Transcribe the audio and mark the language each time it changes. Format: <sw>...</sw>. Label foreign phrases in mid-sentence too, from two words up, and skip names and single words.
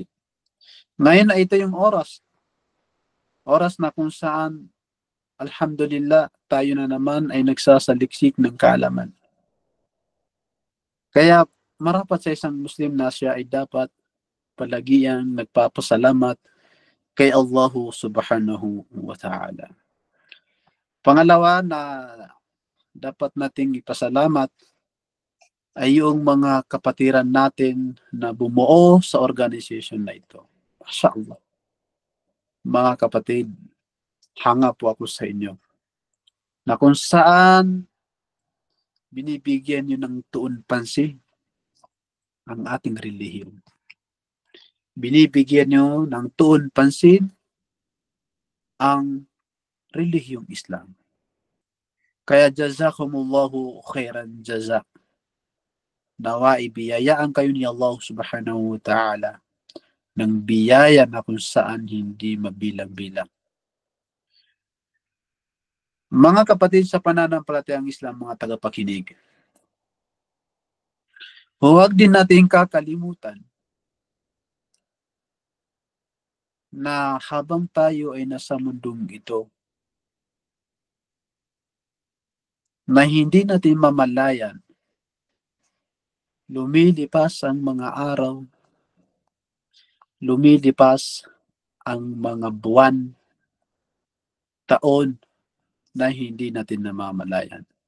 <tl>Ngayon ay ito yung oras na kung saan alhamdulillah tayo na naman ay nagsasaliksik ng kaalaman. Kaya marapat sa isang Muslim na siya ay dapat palagiyang nagpapasalamat kay</tl> <ar>الله سبحانه وتعالى.</ar> <tl>Pangalawa na dapat nating ipasalamat ay yung mga kapatiran natin na bumuo sa organization na ito.</tl> <ar>ما شاء الله.</ar> <tl>Mga kapatid, hanga po ako sa inyo na kung saan binibigyan nyo ng tuon pansin ang ating relihiyon. Binibigyan nyo ng tuon pansin ang relihiyong Islam. Kaya</tl> <ar>جزاكم الله خيرا جزاك.</ar> <tl>Nawa ibiyayaan kayo ni</tl> <ar>الله سبحانه وتعالى</ar> <tl>ng biyaya na kung saan hindi mabilang-bilang. Mga kapatid sa pananampalatayang Islam, mga tagapakinig, huwag din natin kakalimutan na habang tayo ay nasa mundong ito, na hindi natin mamalayan, lumilipas ang mga araw, lumilipas ang mga buwan, taon na hindi natin namamalayan.</tl>